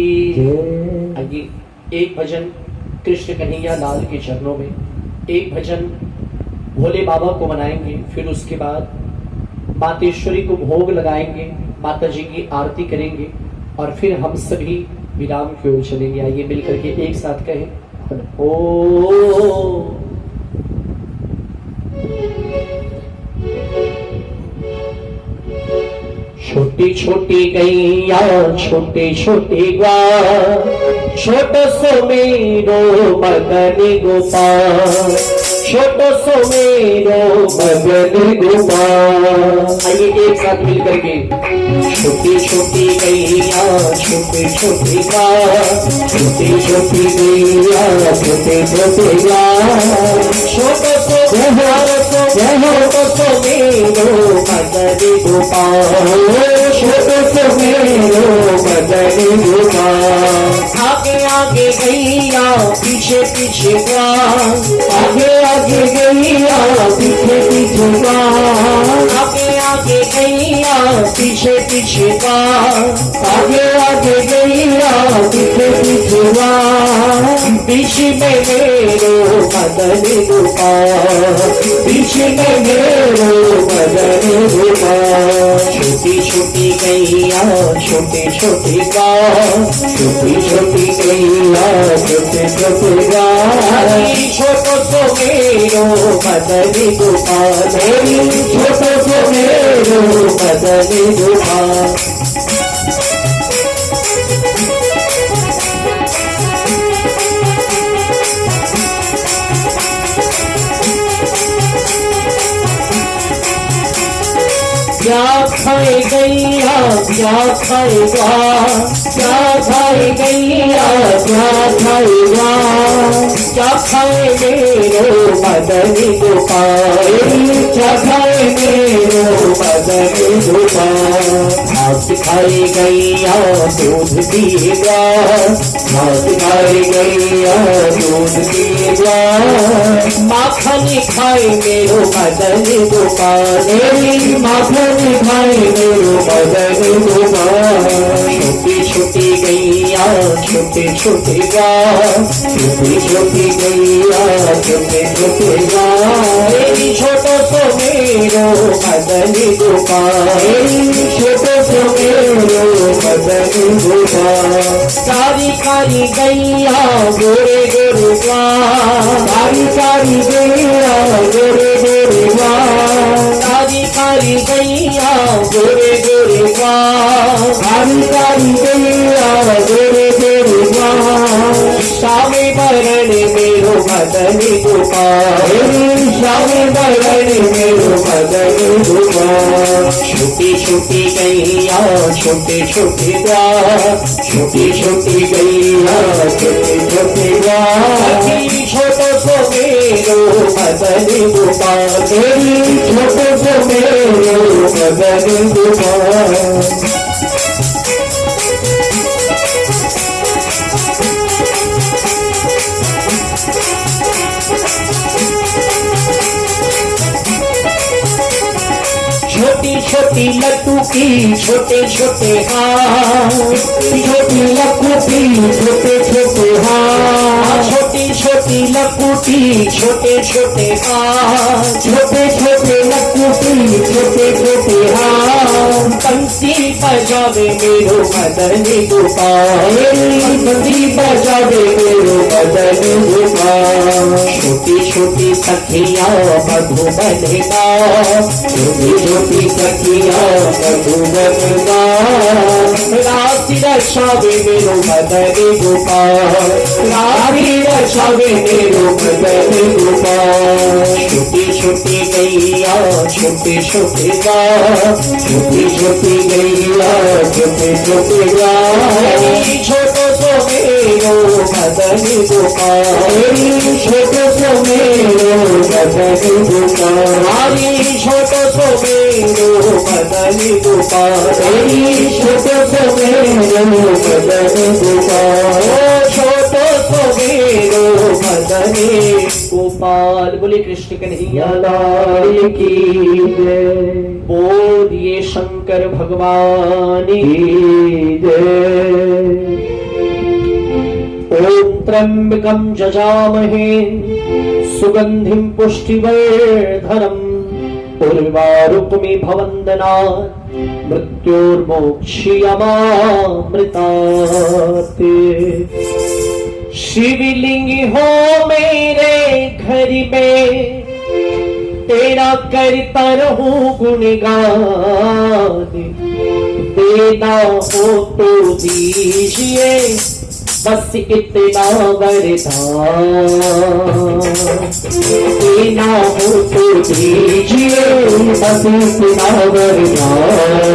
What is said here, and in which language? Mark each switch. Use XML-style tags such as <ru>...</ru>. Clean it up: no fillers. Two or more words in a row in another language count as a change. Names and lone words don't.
<hi>आइए एक भजन कृष्ण कन्हैया लाल के चरणों में, एक भजन भोले बाबा को मनाएंगे, फिर उसके बाद मातेश्वरी को भोग लगाएंगे, माता जी की आरती करेंगे और फिर हम सभी विराम की ओर चलेंगे। आइए मिलकर के एक साथ कहें ओ। छोटी छोटी गैया छोटे छोटे ग्वाल, छोटो सो मेरो मदन गोपाल, छोटो सो मेरो मदन गोपाल। आइए एक साथ मिल करके छोटी छोटी गैया छोटे छोटे ग्वाल, छोटी छोटी गैया छोटे छोटे ग्वाल, छोटो सो छोटो सो मेरो मदन गोपाल, छोटो सो मेरो मदन गोपाल। आगे आगे गैया पीछे पीछे ग्वाल, आगे आगे गैया पीछे पीछे ग्वाल, आगे आगे गैया पीछे पीछे ग्वाल, आगे आगे गैया पीछे पीछे ग्वाल। बीच में मेरो मदन गोपाल, बीच में मेरो मदन गोपाल। छोटी छोटी गैया छोटे छोटे ग्वाल, छोटी छोटी गैया छोटे छोटे ग्वाल। छोटो सो मेरो मदन गोपाल, छोटो सो मेरो मदन गोपाल। क्या खाए गैया क्या खाएगा, क्या खाए गैया क्या खाएगा, क्या खाए मेरो मदन गोपाल, क्या खाए मेरो मदन गोपाल। घास खाए गैया दूध पिएगा, घास खाए गैया दूध पिएगा। माखन खाए मेरो मदन गोपाल, माखन खाए मेरो मदन गोपाल। छोटी छोटी गैया छोटे छोटे गाँव, छोटी छोटी गैया छोटे छोटे गाँव, छोटो सो मेरो मदन गोपाल, छोटो सो मेरो मदन गोपाल। कारी कारी गैया गोरे गोरे गाँव, कारी कारी गैया गोरे गोरे गाँव, कारी कारी गैया गोरे गोरे गाँव, कारी कारी गैया गोरे गोरे गाँव। श्यामे बरण मेरो मदन गोपाल, श्यामे बरण मेरो मदन गोपाल। छोटी छोटी गैया छोटे छोटे गाँव, छोटी छोटी गैया छोटे छोटे गाँव, छोटो सो मेरो मदन गोपाल, छोटो सो मेरो मदन गोपाल। छोटी छोटी लट्टू की छोटे छोटे हाथ, छोटी लट्टू की छोटे छोटे हाथ, छोटी छोटी लट्टू की छोटे छोटे हाथ, छोटे छोटे लट्टू की छोटे छोटे हाथ। बंसी बजावे मेरो मदन गोपाल, बंसी बजावे मेरो मदन गोपाल। छोटी छोटी सखिया मधुबन गाँव, छोटी छोटी सखिया मधुबन गाँव। राशि रक्षावे मेरो मदन गोपाल, राशि रक्षावे मेरो मदन गोपाल। छोटी छोटी गैया छोटे छोटे गाँव, छोटी छोटी गैया छोटे छोटे गाँव, छोटो सो मेरो मदन गोपाल, छोटो सो मेरो मदन गोपाल, छोटो सो मेरो मदन गोपाल, छोटो सो मेरो मदन गोपाल, छोटो सो मेरो मदन गोपाल। बोले कृष्ण कन्हैया लाल की जय, बोलिए शंकर भगवान की जय।</hi> <sa>ओम त्र्यंबकं जजामहे सुगंधिं पुष्टिवर्धनम्, उर्वारुकमिव भवन्दनात् मृत्योर्मोक्षयमामृतात्।</sa> <hi>शिवलिंग हो मेरे घर में, तेरा करता रहूं गुणगान, देना हो तो दीजिए बस इतना वरदान, देना हो तो दीजिए बस इतना वरदान।</hi>